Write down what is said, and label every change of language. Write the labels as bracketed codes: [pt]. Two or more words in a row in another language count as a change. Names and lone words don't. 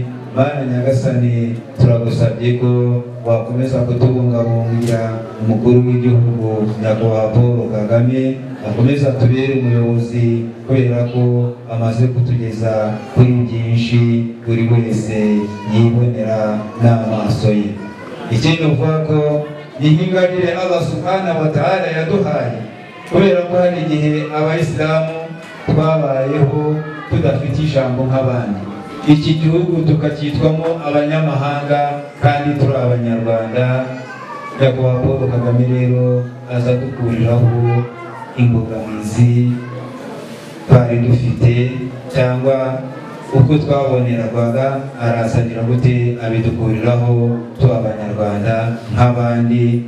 [rw] Mana Nyagasani, turagusabye ko wakomeza kutubungabungira umukuru w'igihugu Nyakubahwa Paul Kagame, akomeza tubere umuyobozi, kubera ko amaze kutugeza kuri byinshi buri wese yibonera n'amaso ye. Ikindi uvuga ko ni nk'ingabire [ar] Allah subhanahu wa ta'ala [rw] yaduhaye, kubera ko hari igihe abayisilamu twabayeho tudafite ijambo nk'abandi, iki gihugu tukacyitwamo abanyamahanga kandi turi abanyarwanda. Nyakubahwa Paul Kagame rero aza dukuriraho imbogamizi twari dufite, cyangwa uko twabonerwaga arasangira gute abidukuriraho tuba abanyarwanda nk'abandi.